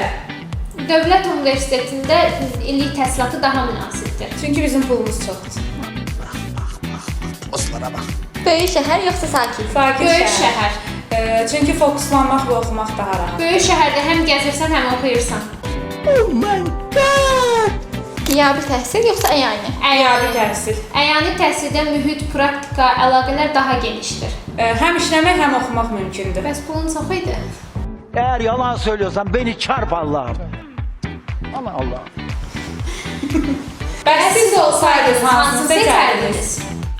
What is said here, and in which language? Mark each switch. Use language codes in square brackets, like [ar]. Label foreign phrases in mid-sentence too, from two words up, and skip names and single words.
[az] Dövlət universitetində illik təhsilatı daha münasibdir. Çünki bizim pulumuz çoxdur. [tr] Oslara bak. [az] Böyük şəhər yoxsa sakin? Sakin Böyük şəhər. Çünki fokuslanmaq və oxumaq daha rahat. Böyük şəhərdə həm gəzirsən, həm oxuyursan. [en] Oh my god. [az] Qiyabi təhsil yoxsa əyani? Əyani təhsil. Əyani təhsildə mühit, praktika, əlaqələr daha genişdir. Həm işləmək, həm oxumaq mümkündür. Bəs pulun çox idi? [tr] Eğer yalan söylüyorsan beni çarp Allah'ım. Ama Allah. [az] Bəs siz olsaydınız hansını seçərdiniz?